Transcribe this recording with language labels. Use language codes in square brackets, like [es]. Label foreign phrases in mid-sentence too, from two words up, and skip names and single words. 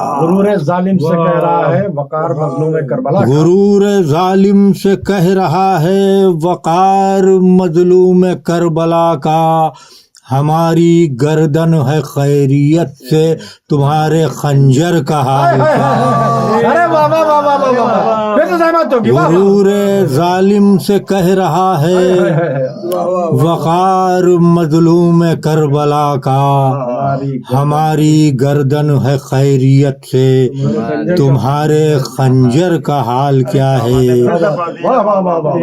[ur] غرور ظالم سے کہہ رہا ہے وقار مظلوم کربلا کا غرور ظالم سے کہہ رہا ہے وقار مظلوم کربلا کا ہماری گردن ہے خیریت سے تمہارے خنجر کا حال کیا ہے ارے واہ واہ واہ واہ واہ واہ پھر سے سہمت ہوگی واہ غرور ظالم سے کہہ رہا ہے وقار مظلوم کربلا کا ہماری گردن ہے خیریت سے تمہارے خنجر کا حال کیا ہے واہ واہ واہ واہ